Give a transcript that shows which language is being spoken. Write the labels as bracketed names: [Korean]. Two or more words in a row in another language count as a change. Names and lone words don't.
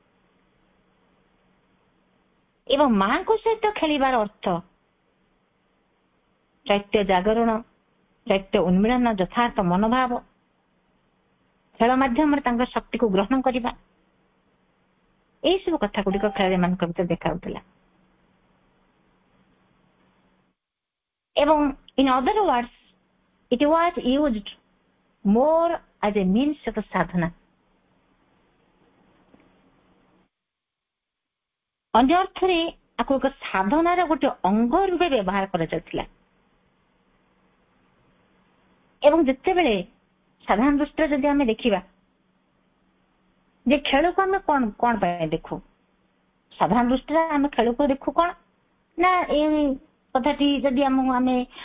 [Odia] ଏବଂ ମାଙ୍କ ସହିତ ଖେଳିବାର ଅର୍ଥ ଚୈତ୍ୟ ଜାଗରଣ, ଚୈତ୍ୟ ଉନ୍ମିଳନ, ଯଥାର୍ଥ ମନୋଭାବ, ଖେଳ ମାଧ୍ୟମରେ ତାଙ୍କ ଶକ୍ତିକୁ ଗ୍ରହଣ କରିବା, ଏଇସବୁ କଥା ଗୁଡିକ ଖେଳାଳି ମାନଙ୍କ ଭିତରେ ଦେଖାଯାଉଥିଲା। [English] ଏବଂ in other words, it was used more as a means of sadhana. [Odia] ଅନ୍ୟ ଅର୍ଥରେ ଆକୁ ଏକ ସାଧନାର ଗୋଟେ ଅଙ୍ଗ ରୂପେ ବ୍ୟବହାର କରାଯାଉଥିଲା। ଏବଂ ଯେତେବେଳେ ସାଧାରଣ ଦୃଷ୍ଟିରେ ଯଦି ଆମେ ଦେଖିବା ଯେ ଖେଳକୁ ଆମେ କଣ ପାଇଁ ଦେଖୁ, ସାଧାରଣ ଦୃଷ୍ଟିରେ ଆମେ ଖେଳକୁ ଦେଖୁ କଣ ନା ଏଇ କଥାଟି ଯଦି ଆମେ